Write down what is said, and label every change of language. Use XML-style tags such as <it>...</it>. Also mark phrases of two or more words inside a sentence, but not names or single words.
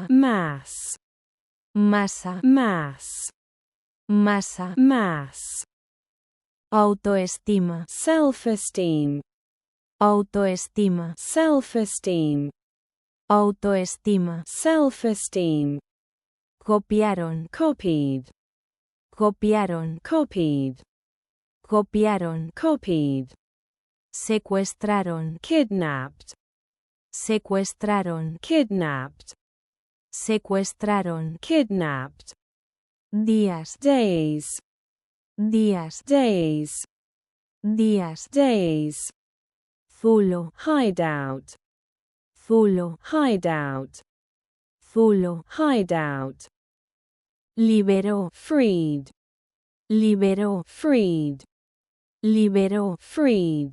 <en>mass,</en> <es>Masa.</es> <en>mass,</en> <es>Masa.</es> <en>mass,</en> <es>Autoestima.</es> <en>self-esteem,</en> <es>Autoestima.</es> <en>self-esteem,</en> <es>Autoestima.</es> <en>self-esteem,</en> <es>Copiaron.</es> <en>copied,</en> <es>Copiaron.</es> <en>copied,</en> <es>Copiaron.</es> <en>copied,</en> <es>Secuestraron.</es> <en>kidnapped,</en> <es>Secuestraron.</es> <en>kidnapped,</en> <es>Secuestraron.</es> <en>kidnapped,</en> <es>Días.</es> <en>days,</en> <es>Días.</es> <en>days,</en> <es>Días.</es> <en>days,</en> <es>Zulo.</es> <en>hideout,</en> <es>Zulo.</es> <en>hideout,</en> <es>Zulo.</es> <en>hideout,</en> <es>Liberó.</es> <en>freed,</en> <es>Liberó.</es> <en>freed,</en> <es>Liberó.</es> <en>freed,</en>